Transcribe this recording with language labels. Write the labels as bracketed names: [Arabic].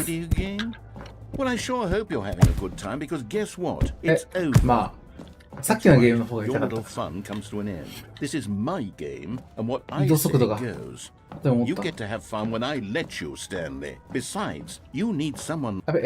[English] Well, I sure hope you're having a good time because guess what? It's over. [Japanese] まあ、さっきのゲームの方が痛かった。 [English] Your little fun comes to an end. This is my game, and what I say goes. You get to have fun when I let you, Stanley. Besides, you need someone.